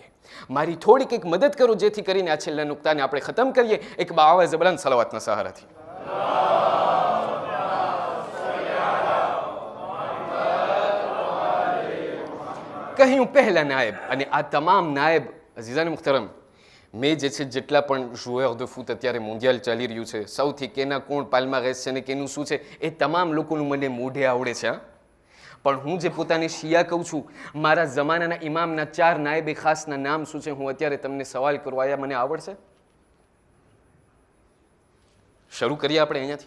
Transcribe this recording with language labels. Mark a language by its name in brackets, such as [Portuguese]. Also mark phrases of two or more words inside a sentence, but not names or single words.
[Gujarati] મારી થોડીક એક મદદ કરો જેથી કરીને આ છેલ્લા નુક્તાને આપણે ખતમ કરીએ એક બાવા જબરાન સલાવાતના સહારાથી. કહ્યું પહેલા નાયબ, અને આ તમામ નાયબ અઝીઝાન મુખ્તરમ, મેં જે છે જેટલા પણ [French] joueur de foot [Gujarati] અત્યારે મોન્ડિયલ ચાલી રહ્યું છે, સૌથી કેના કોણ પાલ્મારેસ છે ને કેનું શું છે એ તમામ લોકોનું મને મોઢે આવડે છે. પણ હું જે પોતાને શિયા કહું છું, મારા જમાનાના ઇમામના 4 નાયબે ખાસના નામ શું છે, હું અત્યારે તમને સવાલ કરવા આયા, મને આવડશે? શરૂ કરીએ આપણે અહીંયાથી?